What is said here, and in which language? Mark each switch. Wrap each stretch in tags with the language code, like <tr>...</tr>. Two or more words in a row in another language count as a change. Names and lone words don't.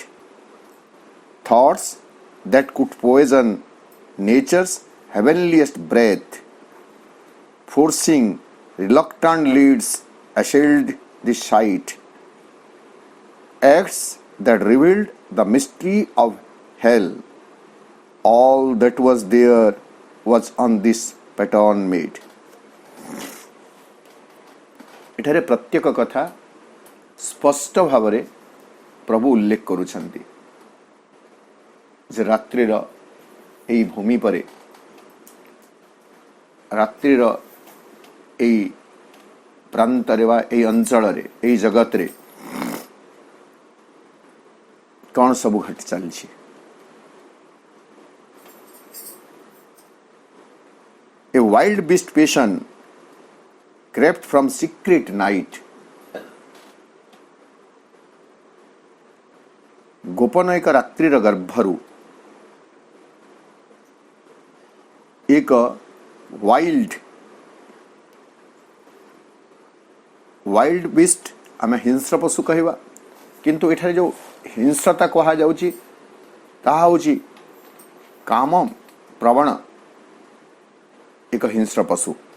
<en>Thoughts that could poison nature's heavenliest breath, forcing reluctant leads assailed the sight. Acts that revealed the mystery of hell. All that was there was on this pattern made.</en> <or>ଏଠାରେ ପ୍ରତ୍ୟେକ କଥା ସ୍ପଷ୍ଟ ଭାବରେ ପ୍ରଭୁ ଉଲ୍ଲେଖ କରୁଛନ୍ତି ଯେ ରାତ୍ରିର ଏହି ଭୂମି ପରେ, ରାତ୍ରିର ଏହି ପ୍ରାନ୍ତରେ ବା ଏହି ଅଞ୍ଚଳରେ, ଏହି ଜଗତରେ କ'ଣ ସବୁ ଘଟି ଚାଲିଛି।</or> <en>A wild beast patient crept from secret night.</en> <or>ଗୋପନ ଏକ ରାତ୍ରିର ଗର୍ଭରୁ ଏକ</or> <en>wild beast</en> <or>ଆମେ ହିଂସ୍ର ପଶୁ କହିବା, କିନ୍ତୁ ଏଠାରେ ଯେଉଁ ହିଂସ୍ରତା କୁହାଯାଉଛି ତାହା ହେଉଛି କାମ ପ୍ରବଣ ଏକ ହିଂସ୍ର ପଶୁ।</or>